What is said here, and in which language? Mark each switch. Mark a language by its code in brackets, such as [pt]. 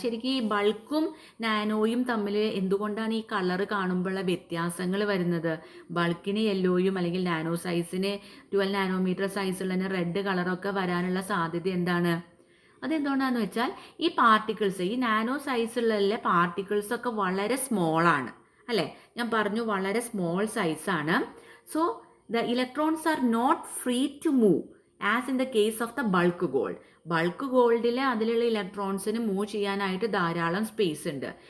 [ml] ശരിക്കും ഈ ബൾക്കും നാനോയും തമ്മിൽ എന്തുകൊണ്ടാണ് ഈ കളർ കാണുമ്പോഴുള്ള വ്യത്യാസങ്ങൾ വരുന്നത്? ബൾക്കിന് യെല്ലോയും അല്ലെങ്കിൽ നാനോ സൈസിന് 12 നാനോമീറ്റർ സൈസുള്ള റെഡ് കളറൊക്കെ വരാനുള്ള സാധ്യത എന്താണ്? അതെന്തുകൊണ്ടാണെന്ന് വെച്ചാൽ ഈ പാർട്ടിക്കിൾസ്, ഈ നാനോ സൈസുള്ള പാർട്ടിക്കിൾസൊക്കെ വളരെ സ്മോളാണ് അല്ലേ. ഞാൻ പറഞ്ഞു വളരെ സ്മോൾ സൈസാണ്. [en] So the electrons are not free to move as in the case of the bulk gold. [ml] Bulk ഗോൾഡിൽ അതിലുള്ള ഇലക്ട്രോൺസിന് മൂവ് ചെയ്യാനായിട്ട് ധാരാളം സ്പേസ് ഉണ്ട്.